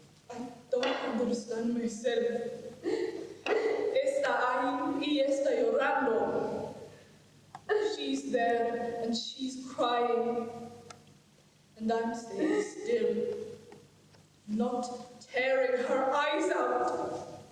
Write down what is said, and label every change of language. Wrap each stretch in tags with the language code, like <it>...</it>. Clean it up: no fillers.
<en>I don't understand myself.</en> <es>Está ahí y está llorando.</es> <en>She's there and she's crying. And I'm staying still, not tearing her eyes out.</en>